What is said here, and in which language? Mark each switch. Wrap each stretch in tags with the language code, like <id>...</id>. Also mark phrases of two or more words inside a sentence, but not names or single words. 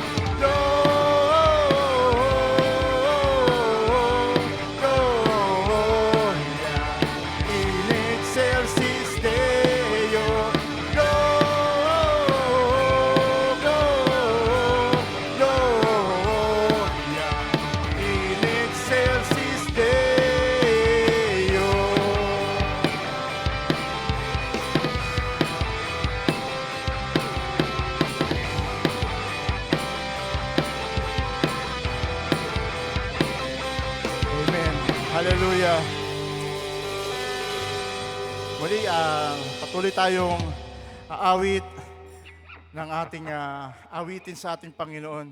<la>Gloria in excelsis Deo. Gloria in excelsis Deo. Amen. Hallelujah.</la> <tl>Muli, patuloy tayong aawit ng ating awitin sa ating Panginoon.</tl>